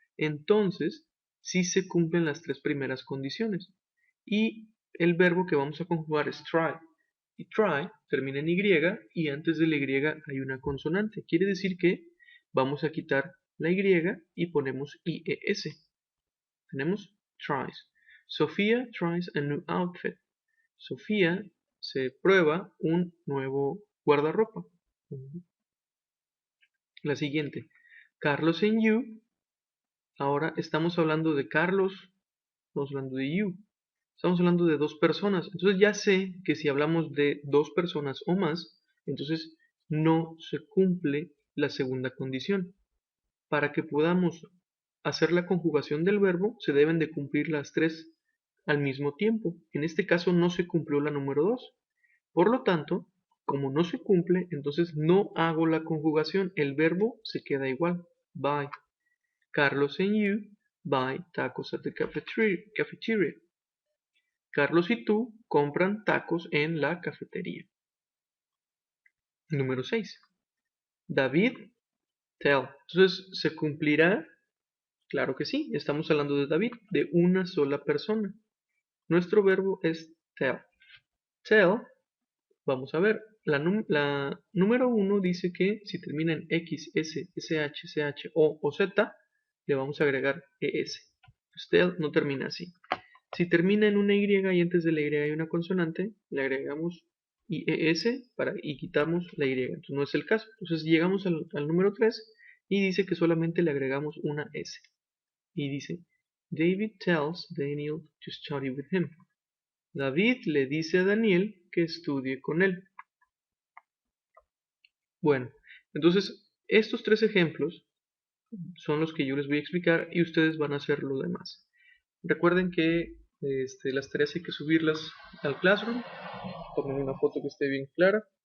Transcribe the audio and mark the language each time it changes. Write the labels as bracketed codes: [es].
[es] Entonces, sí se cumplen las tres primeras condiciones. Y el verbo que vamos a conjugar es try. Y try termina en Y y antes de la Y hay una consonante. Quiere decir que vamos a quitar la Y y ponemos IES. Tenemos tries. [en] Sofía tries a new outfit. [es] Sofía se prueba un nuevo guardarropa. La siguiente. [en] Carlos and you. [es] Ahora estamos hablando de Carlos. Estamos hablando de you. Estamos hablando de dos personas. Entonces ya sé que si hablamos de dos personas o más, entonces no se cumple la segunda condición. Para que podamos hacer la conjugación del verbo, se deben de cumplir las tres al mismo tiempo. En este caso no se cumplió la número 2. Por lo tanto, como no se cumple, entonces no hago la conjugación. El verbo se queda igual. Buy. [en] Carlos and you buy tacos at the cafeteria. [es] Carlos y tú compran tacos en la cafetería. Número 6. David tell. Entonces, ¿se cumplirá? Claro que sí. Estamos hablando de David, de una sola persona. Nuestro verbo es tell. Tell, vamos a ver. La número 1 dice que si termina en X, S, SH, CH, o Z, le vamos a agregar ES. Tell no termina así. Si termina en una Y y antes de la Y hay una consonante, le agregamos IES y quitamos la Y. Entonces no es el caso. Entonces llegamos al número 3 y dice que solamente le agregamos una S. Y dice, [en] David tells Daniel to study with him. [es] David le dice a Daniel que estudie con él. Bueno, entonces estos tres ejemplos son los que yo les voy a explicar y ustedes van a hacer lo demás. Recuerden que Las tareas hay que subirlas al Classroom. Tomen una foto que esté bien clara.